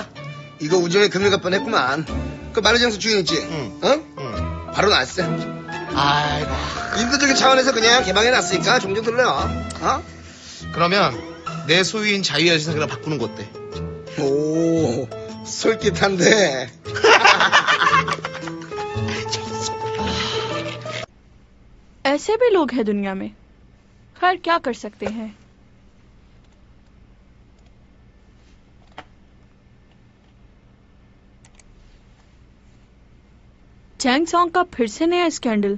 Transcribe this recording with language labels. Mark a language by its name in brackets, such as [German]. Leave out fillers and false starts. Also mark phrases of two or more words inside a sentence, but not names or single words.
[Korean] 이거 우정에 금일 갈 뻔했구만. 그 만리장성 주인 있지? 응. 응. 바로 났어. 아이고. 인도적인 차원에서 그냥 개방해놨으니까 종종 들려. 어? 그러면 내 소유인 자유의 여신상이랑 바꾸는 거 어때? 오, 솔깃한데. [Hindi] ऐसे भी लोग हैं दुनिया में। खैर क्या कर सकते हैं। चैंग सॉन्ग का फिर से नया स्कैंडल।